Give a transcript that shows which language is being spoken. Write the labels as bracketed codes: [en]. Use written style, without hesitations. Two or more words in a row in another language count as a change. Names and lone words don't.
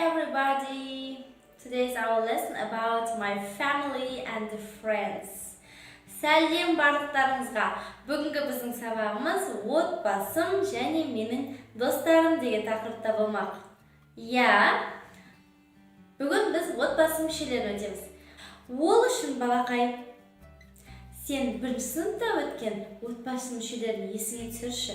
[en] everybody! Today is our lesson about my family and friends. [kk] Сәлем барлықтарыңызға. Бүгінгі біздің сабағымыз отбасым және менің достарым деген тақырыпта болмақ. Бүгін біз отбасы мүшелерін өтеміз. Ол үшін балақай, сен бірінші сыныпта өткен отбасы мүшелерін есіңе түсірші.